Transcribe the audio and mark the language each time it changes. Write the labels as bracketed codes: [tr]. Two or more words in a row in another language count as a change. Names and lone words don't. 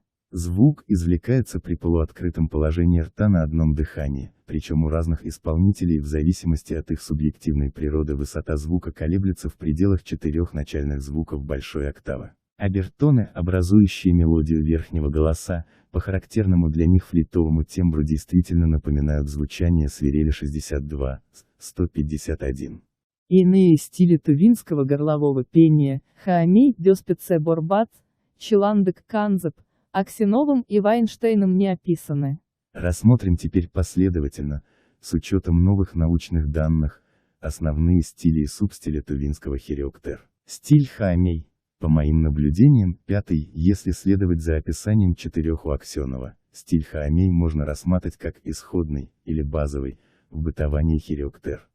[ru] Звук извлекается при полуоткрытом положении рта на одном дыхании, причем у разных исполнителей в зависимости от их субъективной природы высота звука колеблется в пределах 4 начальных звуков большой октавы. Обертоны, образующие мелодию верхнего голоса, по характерному для них флейтовому тембру действительно напоминают звучание свирели 62, 151. Иные стили тувинского горлового пения – Хаамей, Дёспеце Борбат, Челандык Канзеп, Аксеновым и Вайнштейном не описаны. Рассмотрим теперь последовательно, с учетом новых научных данных, основные стили и субстили тувинского хиреоктер. Стиль Хаамей. По моим наблюдениям, пятый, если следовать за описанием четырех у Аксенова, стиль Хаамей можно рассматривать как исходный, или базовый, в бытовании хиреоктер.